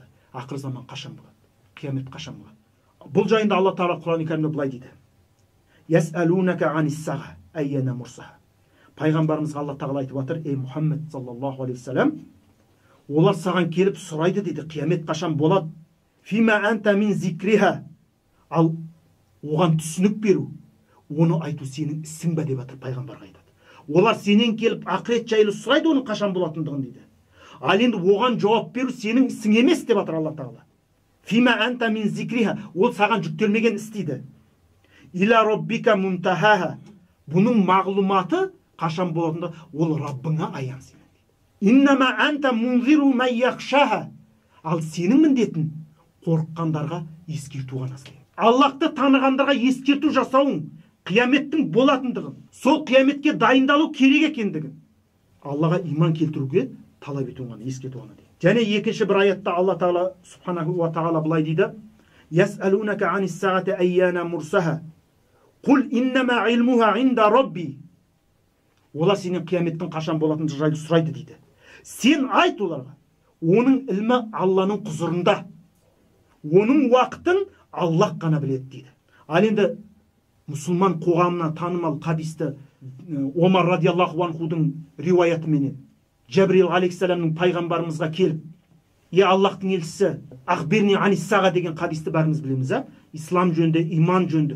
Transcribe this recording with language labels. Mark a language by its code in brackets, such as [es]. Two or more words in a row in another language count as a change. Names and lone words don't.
[kk] Ақыр заман қашан болады? Қиямет қашан болады? Бұл жайында Алла Тағала Құран кәрімде былай дейді: [ar] "يسألونك عن الساعة أيان مرساها". [kk] Пайғамбарымызға Алла Тағала айтып жатыр: "Ей Мұхаммед [ar] صلى الله عليه سلم, [kk] олар саған келіп сұрайды" дейді, "қиямет қашан болады? [ar] فيم أنت من ذكراها". [kk] Ал оған түсінік беру, оны айту сенің ісің бе деп жатыр пайғамбарға айтады. Олар сенен келіп ақырет жайлы сұрайды, оның қашан болатындығын дейді. Ал енді оған жауап беру сенің ісің емес деп жатыр Алла Тағала. [ar] فيم أنت من ذكراها, [kk] ол саған жүктелмеген іс дейді. [ar] إلى ربك منتهاها, [kk] бұның мағлұматы қашан болатында ол Раббыңа аян сенен дейді. [ar] إنما أنت منذر من يخشاها, [kk] ал сенің міндетің қорыққандарға ескерту ғана. Аллахты танығандарға ескерту жасауың, қияметтің болатындығын, сол қияметке дайындалу керек екендігін, Аллаға иман келтіруге талап ету ғана, ескерту ғана дейді. Және екінші бір аятта Алла Тағала [ar] سبحانه وتعالى [kk] былай дейді: [ar] "يسألونك عن الساعة أيان مرساها, قل إنما علمها عند ربي". [kk] Олар сенен қияметтің қашан болатындығы жайлы сұрайды дейді. Сен айт оларға, оның ілмі Алланың құзырында, оның уақытын Аллах қана біледі дейді. Ал енді мұсылман қоғамына танымал хадисті Омар радиаллаху анхудың риуаятыменен Жәбірил алейхиссаламның пайғамбарымызға келіп: "Е Аллахтың елшісі, [ar] أخبرني عن الساعة" [kk] деген хадисті бәріміз білеміз, ислам жөнінде, иман жөнінде.